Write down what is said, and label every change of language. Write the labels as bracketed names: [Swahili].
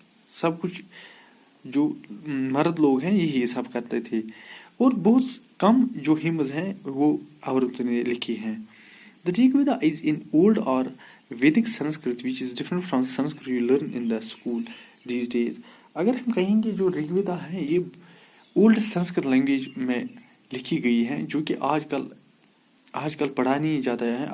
[Urdu] سب کچھ جو مرد لوگ ہیں یہی سب کرتے تھے. اور بہت کم جو ہیمز ہیں وہ عورتوں نے لکھی ہیں. [English] The Rig Veda is in old or Vedic Sanskrit which is different from Sanskrit you learn in the school these days. [Urdu] اگر ہم کہیں گے جو رگ ویدا ہے یہ اولڈ سنسکرت لینگویج میں لکھی گئی ہے جو کہ آج کل پڑھا نہیں جاتا ہے.